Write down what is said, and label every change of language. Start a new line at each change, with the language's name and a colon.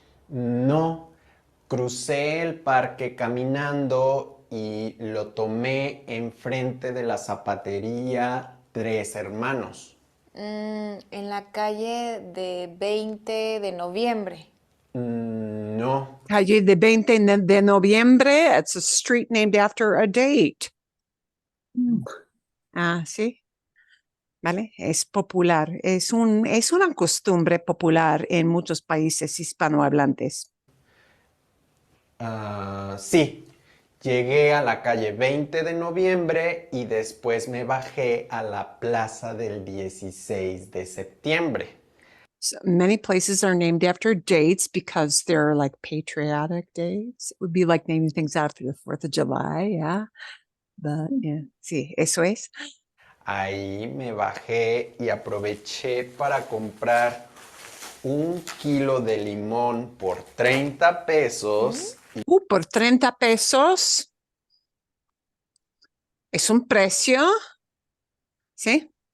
Spanish: No, crucé el parque caminando y lo tomé enfrente de la zapatería Tres Hermanos. En la calle de 20 de noviembre. No, Calle de 20 de noviembre.
English: It's a street named after a date.
Spanish: Sí. ¿Vale? Es popular. Es una costumbre popular en muchos países hispanohablantes. sí. Llegué a la calle 20 de noviembre y después me bajé a la plaza del 16 de septiembre.
English: So many places are named after dates because they're like patriotic dates. It would be like naming things after the 4th of July, yeah. But yeah,
Spanish: sí, eso es. Ahí me bajé y aproveché para comprar 1 kilo de limón por 30 pesos. Por 30 pesos. Es un precio. ¿Sí?